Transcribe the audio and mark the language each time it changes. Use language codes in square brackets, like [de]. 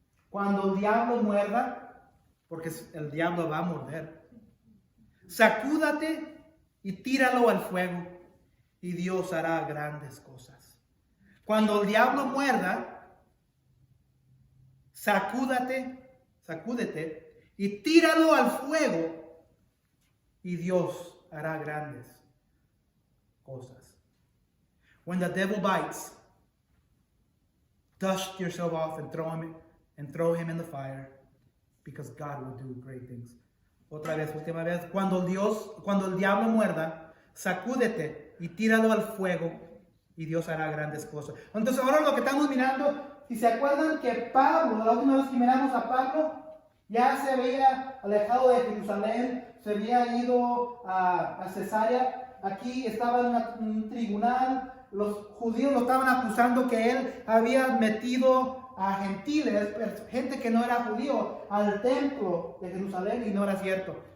[es] Cuando el diablo muerda, porque el diablo va a morder, sacúdate y tíralo al fuego y Dios hará grandes cosas. Cuando el diablo muerda, sacúdete y tíralo al fuego y Dios hará grandes cosas. [en] When the devil bites, dust yourself off and throw him in the fire, because God will do great things. [es] Otra vez, última vez, cuando el diablo muerda, sacúdete y tíralo al fuego y Dios hará grandes cosas. Entonces ahora lo que estamos mirando, si se acuerdan que Pablo, la última vez que miramos a Pablo, ya se había alejado de Jerusalén, se había ido a Cesarea, aquí estaba en un tribunal, los judíos lo estaban acusando que él había metido a gentiles, gente que no era judío, al templo de Jerusalén, y no era cierto.